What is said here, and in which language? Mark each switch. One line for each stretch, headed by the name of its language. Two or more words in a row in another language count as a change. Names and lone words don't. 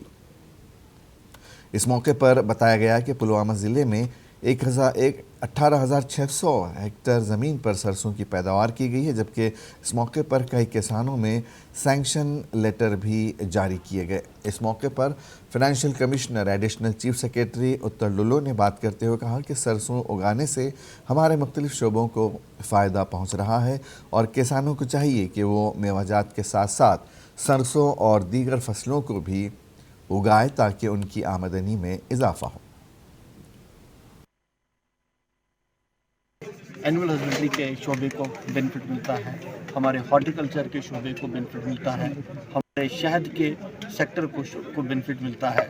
Urdu: اس موقع پر بتایا گیا کہ پلوامہ ضلع میں 18,600 ہیکٹر زمین پر سرسوں کی پیداوار کی گئی ہے، جبکہ اس موقع پر کئی کسانوں میں
English: sanction letter
Urdu: بھی جاری کیے گئے۔ اس موقع پر
English: financial commissioner additional chief secretary
Urdu: اتر ڈلو نے بات کرتے ہوئے کہا کہ سرسوں اگانے سے ہمارے مختلف شعبوں کو فائدہ پہنچ رہا ہے اور کسانوں کو چاہیے کہ وہ میوہ جات کے ساتھ ساتھ سرسوں اور دیگر فصلوں کو بھی اگائے تاکہ ان کی آمدنی میں اضافہ ہو۔
English: animal husbandry
Urdu: کے شعبے کو بینیفٹ ملتا ہے، ہمارے ہارٹیکلچر کے شعبے کو بینیفٹ ملتا ہے، ہمارے شہد کے سیکٹر کو بینیفٹ ملتا ہے۔